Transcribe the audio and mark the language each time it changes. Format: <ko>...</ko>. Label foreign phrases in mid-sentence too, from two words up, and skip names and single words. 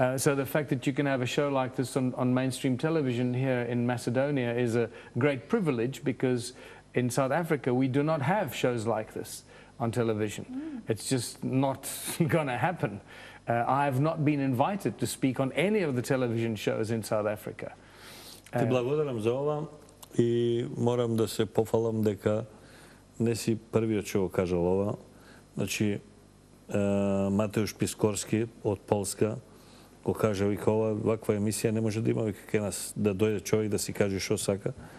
<en>So the fact that you can have a show like this on mainstream television here in Macedonia is a great privilege, because in South Africa we do not have shows like this on television. It's just not going to happen. I have not been invited to speak on any of the television shows in South Africa.</en> <mk>Ти благодарам за ова и морам да се пофалам дека не си првиот што го кажал ова. Значи, Матеуш Пискорски од Полска го кажа, вика, ова ваква емисија не може да има, вика, кај нас да дојде човек да си каже што сака.</mk>